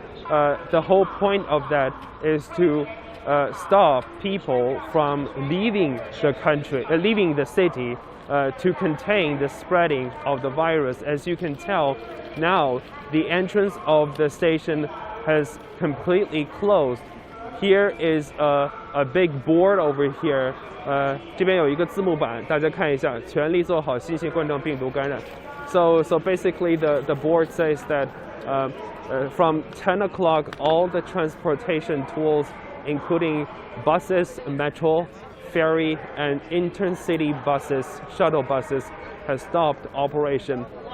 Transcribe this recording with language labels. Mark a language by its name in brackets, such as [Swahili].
[English] The whole point of that is to stop people from leaving the country, leaving the city, to contain the spreading of the virus. As you can tell, now the entrance of the station has completely closed. Here is a big board over here. [Chinese] 这边有一个字幕板，大家看一下，全力做好新型冠状病毒感染。 [English] So basically the board says that from 10 o'clock, all the transportation tools, including buses, metro, ferry, and intercity buses, shuttle buses, has stopped operation.